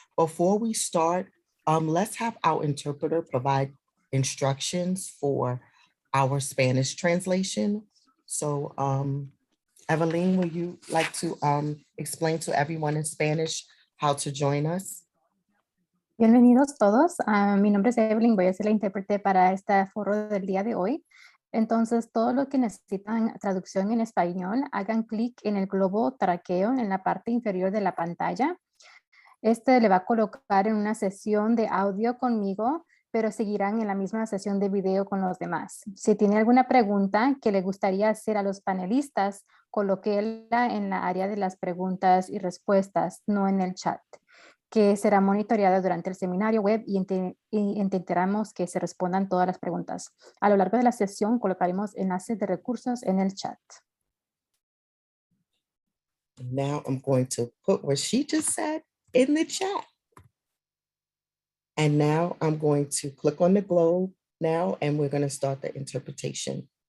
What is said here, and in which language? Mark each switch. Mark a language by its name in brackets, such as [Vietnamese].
[English] Before we start, let's have our interpreter provide instructions for our Spanish translation. So Evelyn, would you like to explain to everyone in Spanish how to join us? [Spanish] Bienvenidos todos. Mi nombre es Evelyn, voy a ser la intérprete para este foro del día de hoy. Entonces, todo lo que necesitan traducción en español, hagan clic en el globo traqueo en la parte inferior de la pantalla. Este le va a colocar en una sesión de audio conmigo, pero seguirán en la misma sesión de video con los demás. Si tiene alguna pregunta que le gustaría hacer a los panelistas, colóquela en la área de las preguntas y respuestas, no en el chat, que será monitoreada durante el seminario web y intentaremos que se respondan todas las preguntas. A lo largo de la sesión colocaremos enlaces de recursos en el chat. [English] Now I'm going to put what she just said in the chat. And now I'm going to click on the globe now, and we're going to start the interpretation.